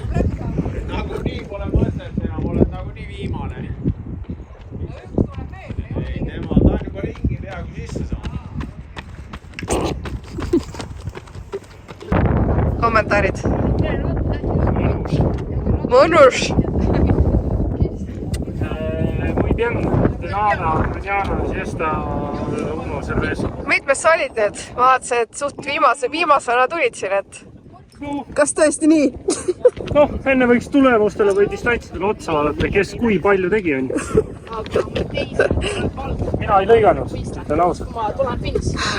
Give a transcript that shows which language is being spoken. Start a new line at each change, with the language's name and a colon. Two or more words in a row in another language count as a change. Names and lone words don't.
Estonian: Nagu nii pole mõtet enam, oled nagu nii viimane. Ei, tema ta on juba ringi peaaegu sisse saanud. Kommentaarid. Mõnus.
Spanish: Muy bien, de nada, mañana siesta uno cerveza.
Estonian: Mitmes sa olid nüüd? Vaatasin, et suht viimasena tulid siin, et kas tõesti nii? Noh, enne võiks tulemustele või distantsidele otsa vaadata, kes kui palju tegi on. Mina ei lõiganud, ütlen ausalt. Ma tulen finis.